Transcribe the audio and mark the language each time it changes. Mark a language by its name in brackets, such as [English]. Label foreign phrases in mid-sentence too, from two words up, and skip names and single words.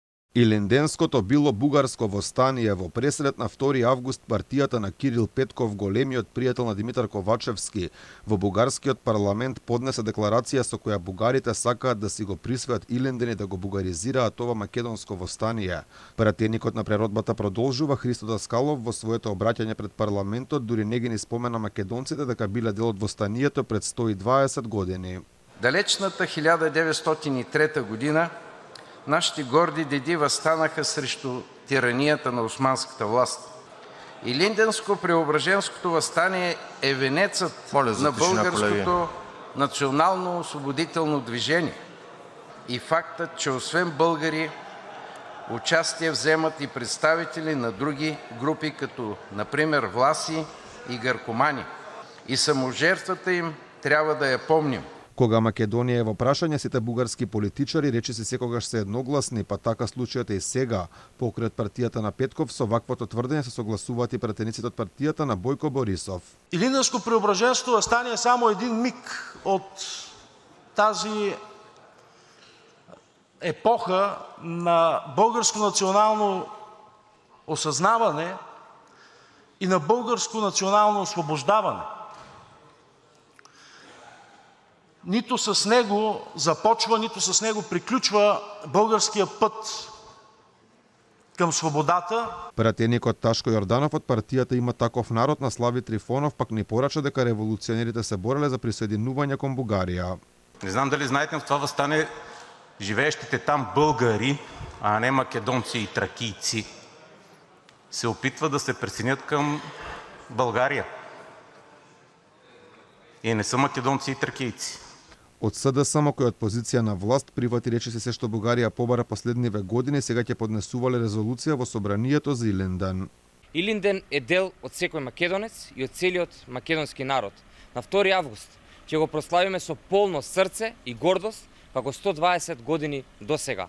[Macedonian] Илинденското било бугарско востание во пресред на 2 август партијата на Кирил Петков, големиот пријател на Димитар Ковачевски, во бугарскиот парламент поднесе декларација со која бугарите сакаат да си го присвојат Илинден и да го бугаризираат ова македонско востание. Пратеникот на преродбата продолжува Христо Даскалов во своето обраќање пред парламентот, дури не ги ни спомена македонците дека биле дел од востанието пред 120 години. [Bulgarian] Далечната 1903 година нашите горди деди възстанаха срещу тиранията на османската власт. Илинденско-Преображенското въстание е венецът на българското национално освободително движение и фактът, че освен българи участие вземат и представители на други групи, като например власи и гъркомани. И саможертвата им трябва да я помним. [Macedonian] Кога Македонија е во прашање, сите бугарски политичари речиси секогаш се едногласни, па така случајот е и сега. Покрај партијата на Петков, со ваквото тврдење се согласуваат и пратениците од партијата на Бојко Борисов. [Bulgarian] Илинденско-Преображенското въстание е само един миг от тази епоха на българско национално осъзнаване и на българско национално освобождаване. Нито с него започва, нито с него приключва българския път към свободата. [Macedonian] Пратеникот Ташко Јорданов од партијата Има таков народ на Слави Трифонов пак ни порача дека револуционерите се бореле за присоединување кон Бугарија. [Bulgarian] Не знам дали знаете, но в това въстание живеещите там българи, а не македонци и тракийци, се опитват да се присъединят към България. И не са македонци и тракийци. [Macedonian] Од СДСМ, кој од позиција на власт прифати речиси се што Бугарија побара последниве години, сега ќе поднесувале резолуција во собранието за Илинден. Илинден е дел од секој македонец и од целиот македонски народ. На 2 август ќе го прославиме со полно срце и гордост како 120 години досега.